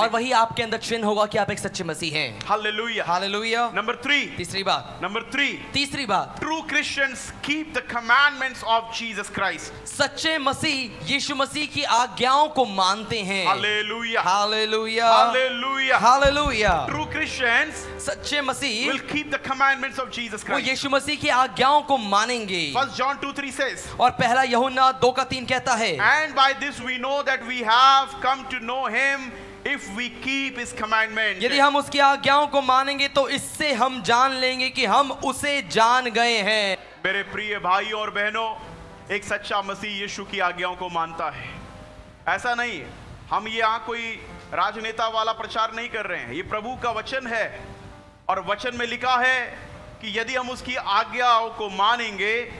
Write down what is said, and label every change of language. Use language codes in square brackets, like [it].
[hi] और वही आपके अंदर चिन्ह होगा कि आप एक सच्चे मसीह हैं। [en] Hallelujah. [hi] हालेलुया। [en] Number 3. [hi] तीसरी बात, [en] Number 3. [hi] तीसरी बात, [en] True Christians keep the commandments of Jesus Christ. [hi] सच्चे मसीह यीशु मसीह की आज्ञाओं को मानते हैं। [en] Hallelujah. [hi] Hallelujah, [en] Hallelujah. [hi] Hallelujah. [en] True Christians [hi] सच्चे मसीह [en] will keep the commandments of Jesus [hi] वो [en] Christ. [hi] यीशु मसीह की आज्ञाओं को मानेंगे। [en] 1 John 2:3 says, [hi] और पहला यूहन्ना 2:3 कहता है, [en] and by this we know that we have come to know him if we keep his commandments. [hi] यदि हम उसकी आज्ञाओं को मानेंगे तो इससे हम जान लेंगे कि हम उसे जान गए हैं। मेरे प्रिय भाइयों और बहनों, एक सच्चा मसीह यीशु की आज्ञाओं को मानता है। ऐसा नहीं है, हम यहाँ कोई राजनेता वाला प्रचार नहीं कर रहे हैं। ये प्रभु का वचन है और वचन में लिखा है कि यदि हम उसकी आज्ञाओं को मानेंगे